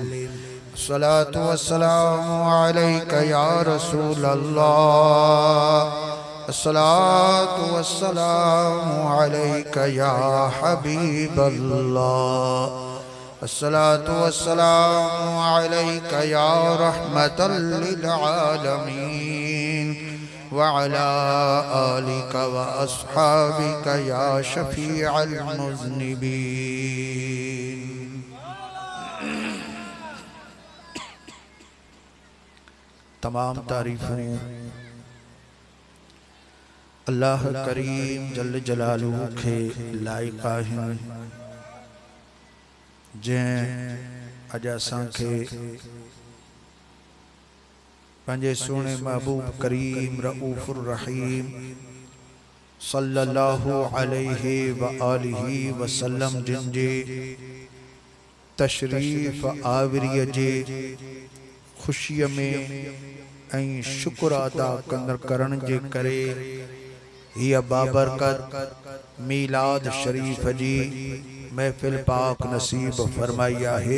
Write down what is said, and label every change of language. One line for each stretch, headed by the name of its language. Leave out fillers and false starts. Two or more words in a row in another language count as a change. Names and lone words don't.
Arabic: الصلاة والسلام عليك يا رسول الله، الصلاة والسلام عليك يا حبيب الله، الصلاة والسلام عليك يا رحمة للعالمين وعلى آلك وأصحابك يا شفيع المذنبين.
Sindhi: तमाम तारीफ़ें अल्लाह करीम
Arabic: جل جلاله
Sindhi: के लाइक़ आहिनि, जंहिं अॼु असांखे पंहिंजे सुहिणे महबूब करीम
Arabic: رؤوف رحيم صلى الله عليه وآله وسلم
Sindhi: जिन जे तशरीफ़ आवरीअ जे ख़ुशीअ में ऐं शुक्र अदा करण जे करे हीअ बाबरकत मीलाद शरीफ़ जी महफ़िल पाक नसीब फरमाई आहे।